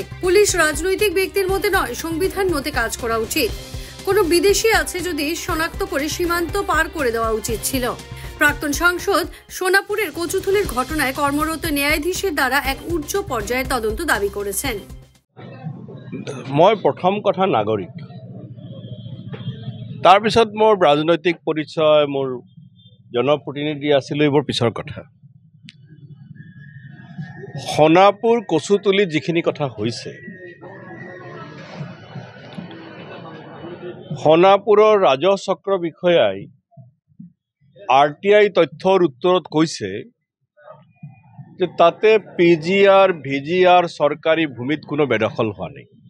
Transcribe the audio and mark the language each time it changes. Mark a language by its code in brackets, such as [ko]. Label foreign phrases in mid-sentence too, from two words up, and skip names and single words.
[bn] পুলিশ রাজনৈতিক ব্যক্তির মতে নয়, সংবিধান মতে কাজ করা উচিত। কোনো বিদেশি আছে যদি শনাক্ত করে সীমান্ত পার করে দেওয়া উচিত ছিল। প্রাক্তন সাংসদ সোনাপুরের কচুথলির ঘটনায় কর্মরত ন্যায়াধীশের দ্বারা এক উচ্চ পর্যায়ের তদন্ত দাবি করেছেন। [as] মই প্রথম কথা নাগরিক, তাৰপিছত মোৰ ৰাজনৈতিক পৰিচয়, মোৰ জনপ্ৰতিনিধি আছিল, এইবোৰ পিছৰ কথা। সোনাপুৰ কচুতলিত যিখিনি কথা হৈছে, সোনাপুৰৰ ৰাজহ চক্ৰ বিষয়াই RTI তথ্যৰ উত্তৰত কৈছে যে তাতে PGR, VGR চৰকাৰী ভূমিত কোনো বেদখল হোৱা নাই।